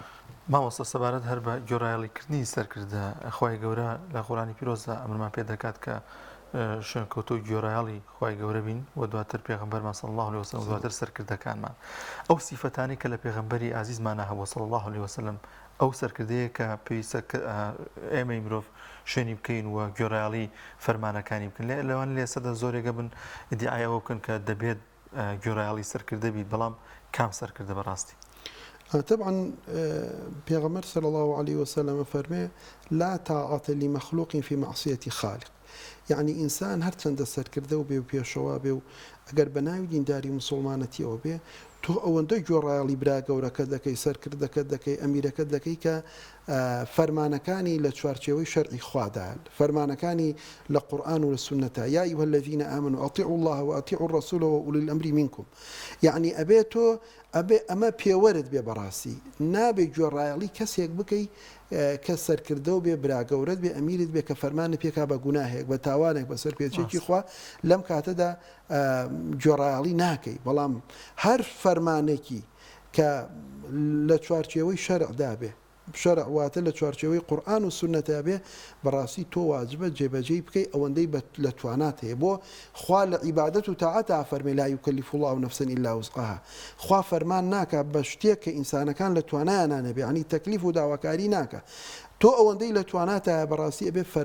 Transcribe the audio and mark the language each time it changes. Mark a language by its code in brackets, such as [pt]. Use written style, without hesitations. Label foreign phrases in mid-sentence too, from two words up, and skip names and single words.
[ckb] مامۆستا سەبارەت هەر بە گۆڕایەڵیکردنی سەرکردە خی گەورە لە قورآنی پیرۆزدا ئەمرمان پێ دەکات کە شوێنکەوتوی گۆڕایەڵی خی گەورە بین و دواتر پێغەمبەرمان [ar] صلی الله عليه وسلم [ckb] دواتر سەرکردەکانمان ئەو سیفەتانی کە لە پێغەمبەری عزیزمانە هەبووە [ar] صلی الله عليه وسلم [ckb] ئەو سەرکردەیە کە پێویستە ئێمەی مرۆڤ شوێنی بکەین و گۆڕایەڵی فەرمانەکانی بکەن لەوان لێسەدا زۆرێگە بن ئیدعایەوە بکەن کە دەبێت گۆڕایەڵی سەرکردە بیت بەڵام کام سەرکردە بەڕاستی طبعا پیغمبر [ar] صلى الله عليه وسلم [ckb] فرمي [ar] لا طاعة لمخلوق في معصية خالق يعني [ckb] إنسان هر چند سرکرده و بێ و پێشەوا بێ و ئەگەر بەناوی دینداری مسلمانەتیەوە بێ تۆ ئەوەندە گۆڕایەڵی برا گەورەکە دەکەی سەرکردەکە دەکەی ئەمیرەکە دەکەی کە فەرمانەکانی لە چوارچێوەی شەرعی خوادا فەرمانەکانی لە قورئان و لە سونەتە [ar] یا ئەیها الذین آمنوا أطیعوا الله وأطیعوا الرسول وأولی الأمر منكم يعني [ckb] ئەبێ تۆ ئەمە پێوەرت بێ بەڕاستی نابێ گوێڕایەڵی کەسێک بکەی کە سەرکردە و بێ براگەورت بێ ئەمیرت بێ کە فەرمانە پێکا بە گوناهێک بە تاوانێک بەسەر پێچێکی خوا لەم کاتەدا گوێڕایەڵی ناکەی بەڵام هەر فەرمانێکی کە لە چوارچێوەی شەرعدا بێ شەرع واتە لە چوارچێوەی قورئان و سونەتە بێ بەڕاستی تۆ واجبە جێبەجێی بکەی ئەوەندەی لە توانات هەیە بۆ خوا لە عیبادەت و تاعەتە فەرمێ [ar] لا یوکەلیف الله نەفسا ئیلا وسعها [ckb] خوا فەرمان ناکە بە شتێک کە ئینسانەکان لە توانایان نەبێ یعنی تەکلیف و داواکاری ناکە تۆ ئەوەندەی لە تواناتە بەڕاستی ئەبێ